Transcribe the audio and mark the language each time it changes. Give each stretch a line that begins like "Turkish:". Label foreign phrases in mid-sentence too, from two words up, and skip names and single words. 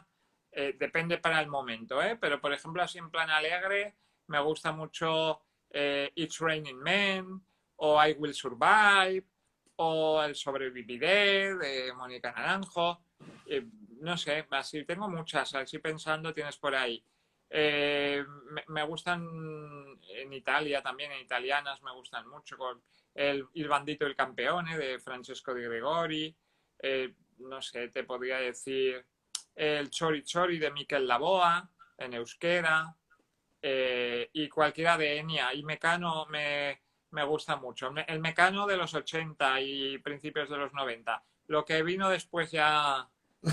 Spanish: Depende para el momento, pero por ejemplo así en plan alegre me gusta mucho It's Raining Men o I Will Survive o El Sobreviviré de Mónica Naranjo. No sé, así tengo muchas, así pensando tienes por ahí. Me gustan en Italia también, en italianas me gustan mucho con Il Bandito e il Campeone de Francesco Di Gregori. No sé, te podría decir el Chori Chori de Miquel Laboa en euskera y cualquiera de Enya. Y Mecano me gusta mucho. El Mecano de los 80 y principios de los 90. Lo que vino después ya no.